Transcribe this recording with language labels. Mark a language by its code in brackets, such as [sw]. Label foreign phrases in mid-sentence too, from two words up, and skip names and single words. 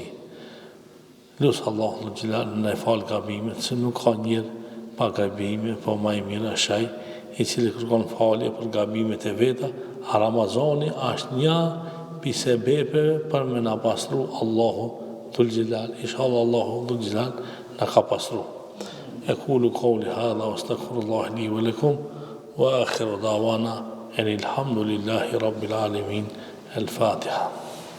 [sq] Lusë Allahun Dhul Gjelal në e falë gabimet, se nuk ka njërë pa gabime, po ma i mirë është ai i cili kërkon falje për gabimet e veta. A Ramazani është një pi sebepeve për me na pastru Allahu Dhul Gjelal. Inshallah Allahu Dhul Gjelal na ka pastru. [ar] أقول قولي هذا واستغفر الله لي ولكم وآخر دعوانا أن الحمد لله رب العالمين. الفاتحة.